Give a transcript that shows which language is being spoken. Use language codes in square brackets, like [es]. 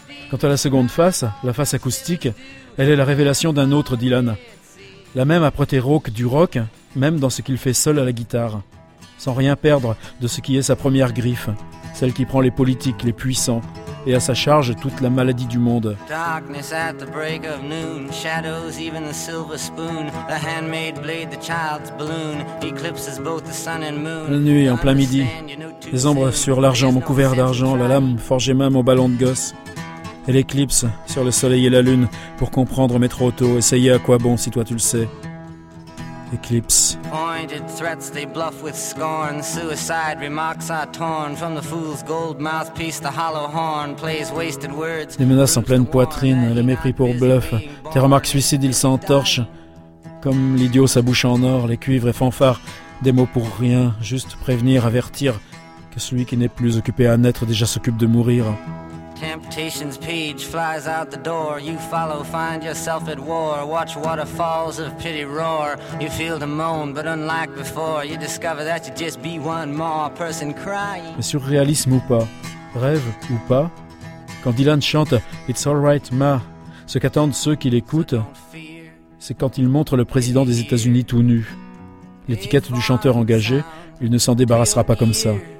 [fr] Quant à la seconde face, la face acoustique, elle est la révélation d'un autre Dylan. La même âpreté rauque du rock, même dans ce qu'il fait seul à la guitare. Sans rien perdre de ce qui est sa première griffe, celle qui prend les politiques, les puissants, et à sa charge toute la maladie du monde. [en] Darkness at the break of noon, shadows even the silver spoon, the handmade blade, the child's balloon, eclipses both the sun and moon. [fr] La nuit, en plein midi, les ombres sur l'argent, mon couvert d'argent, la lame forgée main, mon ballon de gosse, et l'éclipse sur le soleil et la lune, pour comprendre mes trop tôt, essayer à quoi bon si toi tu le sais. Eclipse. [en] Pointed threats they bluff with scorn, suicide remarks are torn from the fool's gold mouthpiece, the hollow horn plays wasted words. [fr] Les menaces en pleine poitrine, les mépris pour bluff, tes remarques suicides, ils s'entorchent comme l'idiot sa bouche en or, les cuivres et fanfares, des mots pour rien, juste prévenir, avertir que celui qui n'est plus occupé à naître déjà s'occupe de mourir. [en] Temptation's page flies out the door, you follow, find yourself at war, watch waterfalls of pity roar, you feel the moan, but unlike before, you discover that you just be one more person crying. [fr] Mais surréalisme ou pas, rêve ou pas, quand Dylan chante It's Alright Ma, ce qu'attendent ceux qui l'écoutent, c'est quand il montre le président des États-Unis tout nu. L'étiquette du chanteur engagé, il ne s'en débarrassera pas comme ça.